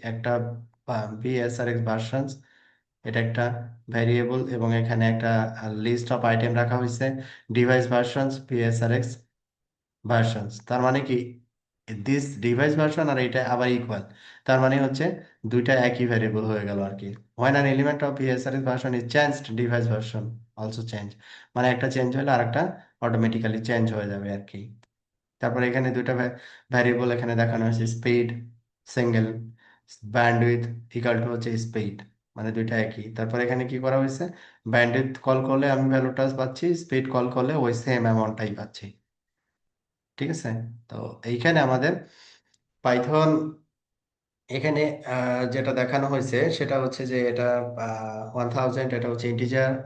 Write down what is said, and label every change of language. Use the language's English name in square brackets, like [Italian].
[Bangla] একটা vsrx versions, এটা একটা ভ্যারিয়েবল, এবং এখানে একটা লিস্ট অফ আইটেম রাখা হয়েছে ডিভাইস ভার্সনস vsrx ভার্সনস। তার মানে কি দিস ডিভাইস ভার্সন আর এটা আবার ইকুয়াল, তার মানে হচ্ছে দুইটা একই ভ্যারিয়েবল হয়ে গেল আর কি। [English] when an element of vsrx version is changed, device version also change, [Bangla] মানে একটা চেঞ্জ হলে আরেকটা অটোমেটিক্যালি চেঞ্জ হয়ে যাবে আর কি। তারপর এখানে দুইটা ভ্যারিয়েবল এখানে দেখানো হয়েছে, speed single, bandwidth equal to হচ্ছে স্পিড, মানে দুইটা একই। তারপর এখানে কি করা হয়েছে, ব্যান্ডউইথ কল করলে আমি ভ্যালুটা পাচ্ছি, স্পিড কল করলে ওই সেম অ্যামাউন্টটাই পাচ্ছি। ঠিক আছে, তো এইখানে আমাদের পাইথন এখানে যেটা দেখানো হয়েছে সেটা হচ্ছে যে এটা 1000, এটা হচ্ছে ইন্টিজার।